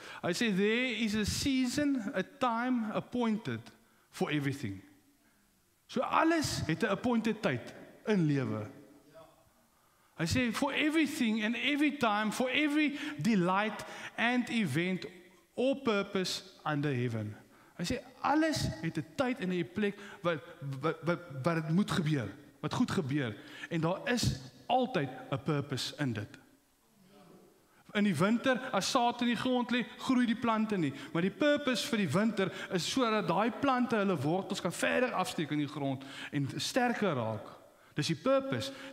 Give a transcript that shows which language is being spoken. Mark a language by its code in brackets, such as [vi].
[af] Hy sê [en] there is a season, a time appointed for everything. [af] So alles het 'n appointed tyd in lewe. Hy sê [en] for everything and every time, for every delight and event or purpose under heaven. [af] Hy sê alles het 'n tyd en 'n plek wat dit moet gebeur, wat goed gebeur, en daar is altyd 'n purpose in dit. In die winter, as saad in die grond lê, groei die plante nie, maar die purpose vir die winter is sodat daai plante hulle wortels kan verder afsteek in die grond en sterker raak. Dis die purpose.